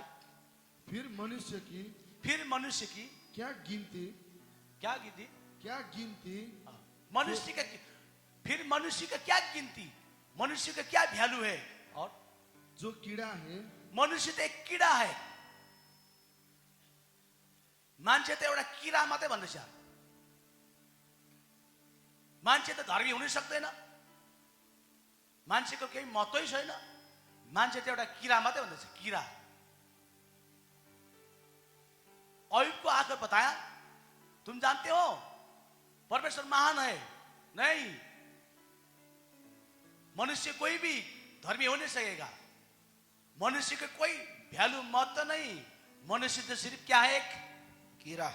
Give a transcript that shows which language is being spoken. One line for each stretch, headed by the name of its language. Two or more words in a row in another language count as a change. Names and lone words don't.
Hindi: फिर मनुष्य की क्या गिनती मनुष्य का, फिर मनुष्य का क्या गिनती, मनुष्य का क्या वैल्यू है? और जो कीड़ा है, मनुष्य तो एक कीड़ा है।
Nepali: मान्छे त एउटा किरा मात्रै भन्दैछ। मान्छे त धर्मी हुनै सक्दैन, मान्छेको केही महत्त्वै छैन। मान्छे त एउटा किरा मात्रै भन्दैछ, किरा।
Hindi: तुम जानते हो परमेश्वर महान है? नहीं, मनुष्य कोई भी धर्मी हो नहीं सकेगा। मनुष्य का कोई वैल्यू महत्व नहीं। मनुष्य तो सिर्फ क्या है? एक कीड़ा